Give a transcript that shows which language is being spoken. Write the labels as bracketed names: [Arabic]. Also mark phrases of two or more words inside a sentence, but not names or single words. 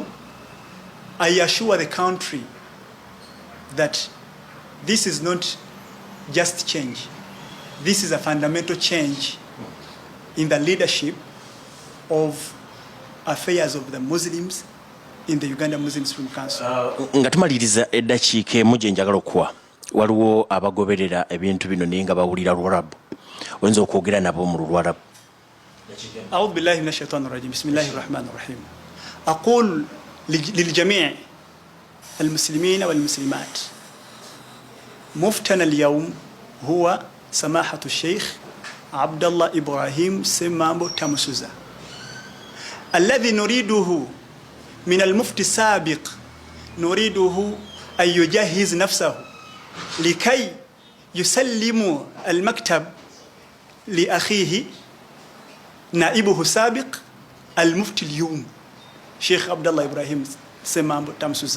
[English] I assure the country that this is not just change. This is a fundamental change in the leadership of affairs of the Muslims in the Uganda Muslim Supreme Council. [Ganda] Nga tumaliriza eddakiika emu gye njagala okuwa, waliwo abagoberera ebintu bino naye nga bawulira Lwarabu. Oyinza okwogera nabo mu Lwarabu. [Arabic] أعوذ بالله من الشيطان الرجيم بسم الله الرحمن الرحيم أقول للجميع المسلمين والمسلمات مفتنا اليوم هو سماحة الشيخ عبد الله إبراهيم سمامبو تامسوزا الذي نريده من المفتي السابق، نريده أن يجهز نفسه لكي يسلم المكتب لأخيه نائبه السابق المفتي اليوم شيخ عبد الله إبراهيم سمامبو تامسوزا.